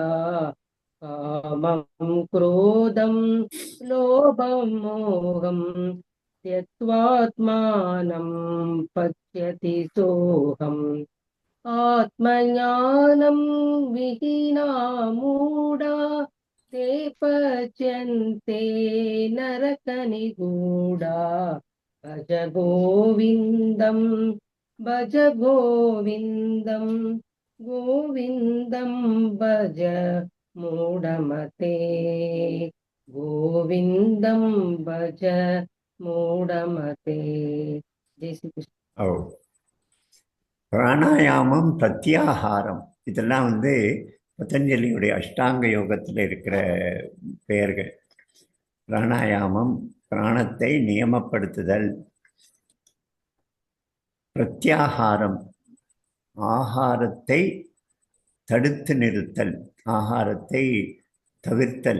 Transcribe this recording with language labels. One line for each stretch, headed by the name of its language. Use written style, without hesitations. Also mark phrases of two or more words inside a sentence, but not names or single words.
Sanskrit: காமம் क्रोधं लोभं मोहं त्यक्त्वात्मानं पश्यति सोऽहम् आत्मज्ञानं विहीना मूढा ते पच्यन्ते नरकनिगूढा. भज गोविन्दं भज गोविन्दं गोविन्दं भज मूढमते गोविन्दं भज மூடமதே.
Tamil: ஜெய் ஸ்ரீ கிருஷ்ண. ஓ, பிராணாயாமம், பிரத்யாகாரம், இதெல்லாம் பதஞ்சலியுடைய அஷ்டாங்க யோகத்தில் இருக்கிற பெயர்கள். பிராணாயாமம் பிராணத்தை நியமப்படுத்துதல், பிரத்யாகாரம் ஆகாரத்தை தடுத்து நிறுத்தல், ஆகாரத்தை தவிர்த்தல்.